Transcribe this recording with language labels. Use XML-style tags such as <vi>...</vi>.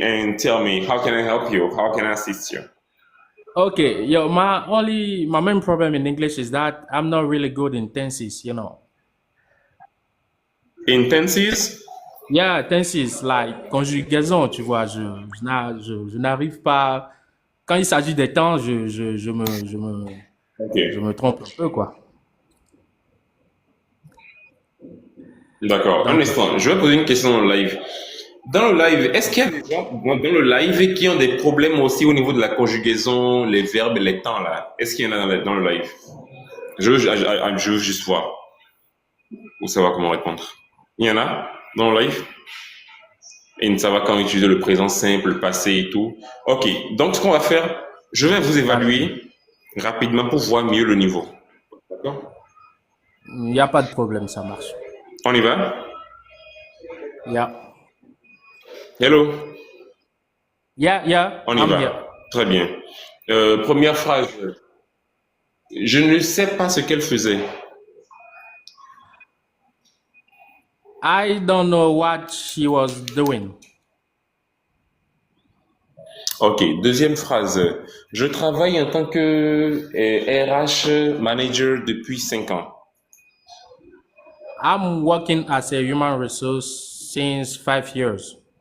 <en>And tell me, how can I help you? How can I assist you? Okay, my main problem in English is that I'm not really good in tenses, you know. In tenses? Yeah, tenses, like</en> <fr>conjugaison, tu vois, je n'arrive pas. Quand il s'agit des temps, je Ok. me trompe un peu, quoi. D'accord. Un Donc, instant. Je vais poser une question en live. Dans le live, est-ce qu'il y a des gens dans le live qui ont des problèmes aussi au niveau de la conjugaison, les verbes et les temps là? Est-ce qu'il y en a dans le live? Je veux juste voir ou savoir comment répondre. Il y en a dans le live? Et ne savoir comment utiliser le présent simple, le passé et tout. Ok, donc ce qu'on va faire, je vais vous évaluer rapidement pour voir mieux le niveau. D'accord? Il n'y a pas de problème, ça marche. On y va?</fr> <en>Yeah. Hello? Yeah,</en> <fr>On y</fr> <en>I'm</en> <fr>va.</fr> <en>here.</en> <fr>Très bien. Première phrase. Je ne sais pas ce qu'elle faisait.</fr> <en>I don't know what she was doing.</en> <fr>Ok, deuxième phrase. Je travaille en tant que RH manager depuis 5 ans.</fr> <en>I'm working as a human resource since 5 years.</en>